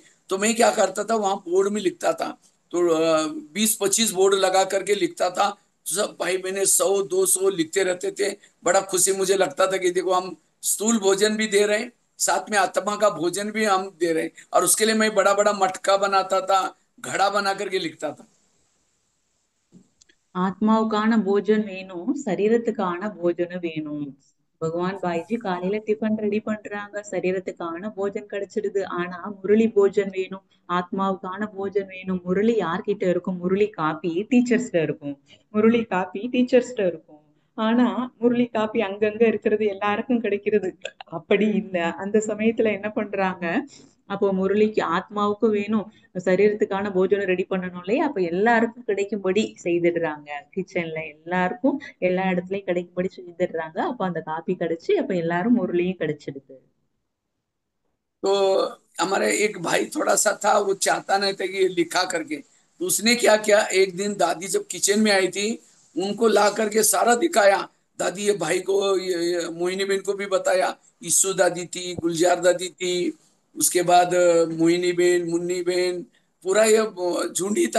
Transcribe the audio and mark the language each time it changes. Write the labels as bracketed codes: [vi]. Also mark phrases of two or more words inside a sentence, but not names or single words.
[hi] तो मैं क्या करता था, वहां बोर्ड में लिखता था, तो 20-25 बोर्ड लगा करके लिखता था। सब भाई बहने 100-200 लिखते रहते थे। बड़ा खुशी मुझे लगता था कि देखो हम स्थूल भोजन भी दे रहे हैं, साथ में आत्मा का भोजन भी हम दे रहे हैं। और उसके लिए मैं बड़ा बड़ा मटका बनाता था, घड़ा बना करके लिखता था। [ta] ஆத்மாவுக்கான போஜன் வேணும், சரீரத்துக்கான போஜனம் வேணும். பகவான் பாய்ஜி காலையில டிஃபன் ரெடி பண்றாங்க, சரீரத்துக்கான போஜன் கிடைச்சிடுது. ஆனா முரளி போஜன் வேணும், ஆத்மாவுக்கான போஜன் வேணும். முரளி யார்கிட்ட இருக்கும்? முரளி காப்பி டீச்சர்ஸ்ட இருக்கும், முரளி காப்பி டீச்சர்ஸ்ட இருக்கும். ஆனா முரளி காப்பி அங்கங்க இருக்கிறது எல்லாருக்கும் கிடைக்கிறது அப்படி இல்ல. அந்த சமயத்துல என்ன பண்றாங்க, அப்போ முரளிக்கு ஆத்மாவுக்கும் வேணும், சரீரத்துக்கான போஜனம் ரெடி பண்ணணும் இல்லையா, அப்ப எல்லாருக்கும் கிடைக்கும்படி செய்திடுறாங்க. கிச்சன்ல எல்லாருக்கும் எல்லா இடத்துலயும் கிடைக்கும்படி செய்திடுறாங்க. அப்ப அந்த காப்பி கிடைச்சு அப்ப எல்லாரும் முரளியும் கிடைச்சிடுது. [hi] तो हमारे एक भाई थोड़ा सा था, वो चाहता नहीं था कि ये लिखा करके। तो उसने क्या किया, एक दिन दादी जब किचन में आई थी, उनको ला करके सारा दिखाया। दादी ये भाई को, ये मोहिनी बहन को भी बताया। ईसु दादी थी, गुलजार दादी थी, उसके बाद मोहिनी बहन, मुन्नी बहन, पूरा ये झुंडी था।